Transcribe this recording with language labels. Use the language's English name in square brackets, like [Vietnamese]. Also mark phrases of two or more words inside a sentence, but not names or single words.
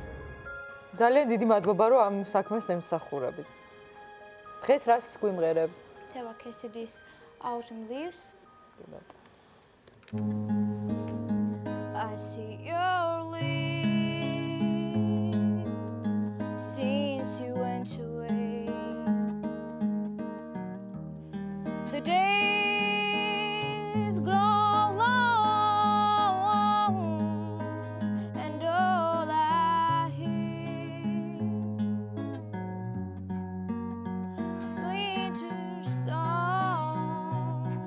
[Georgian] ძალიან დიდი მადლობა, რომ ამ საქმეს ემსახურებით. დღეს რას გვიმღერებთ? [English] Teva Cassidy's Autumn Leaves. I see your leaves since you went away. The days grow long and all I hear is winter's song.